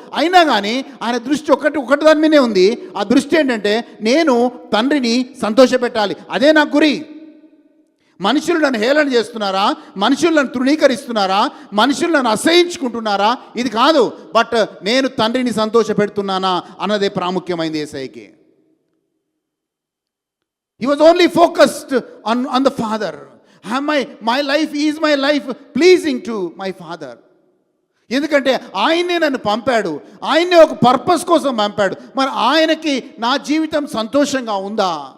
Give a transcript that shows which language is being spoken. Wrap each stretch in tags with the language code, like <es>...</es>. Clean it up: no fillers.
<te>అయినా కానీ ఆయన దృష్టి ఒకటి దాని మీదే ఉంది. ఆ దృష్టి ఏంటంటే, నేను తండ్రిని సంతోషపెట్టాలి. అదే నా గురి. మనుషులు నన్ను హేళన చేస్తున్నారా, మనుషులు నన్ను తృణీకరిస్తున్నారా, మనుషులు నన్ను అసహించుకుంటున్నారా, ఇది కాదు. బట్ నేను తండ్రిని సంతోష పెడుతున్నానా అన్నదే ప్రాముఖ్యమైనది యేసయ్యకి.</te> <en>He was only focused on the Father. My life is my life pleasing to my Father.</en> <te>ఎందుకంటే ఆయనే నన్ను పంపాడు, ఆయనే ఒక పర్పస్ కోసం పంపాడు. మరి ఆయనకి నా జీవితం సంతోషంగా ఉందా?</te>